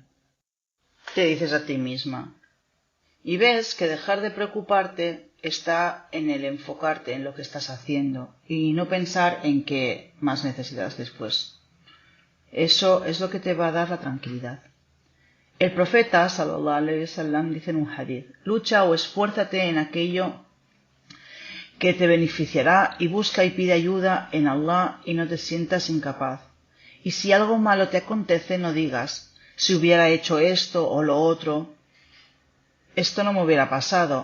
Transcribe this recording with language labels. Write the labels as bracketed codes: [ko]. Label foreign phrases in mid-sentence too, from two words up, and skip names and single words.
[es] Te dices a ti misma. Y ves que dejar de preocuparte está en el enfocarte en lo que estás haciendo y no pensar en qué más necesitas después. Eso es lo que te va a dar la tranquilidad. El profeta, [ar] صلى الله عليه وسلم, [es] dice en un hadith, lucha o esfuérzate en aquello que te beneficiará y busca y pide ayuda en Allah y no te sientas incapaz. Y si algo malo te acontece, no digas, si hubiera hecho esto o lo otro, esto no me hubiera pasado.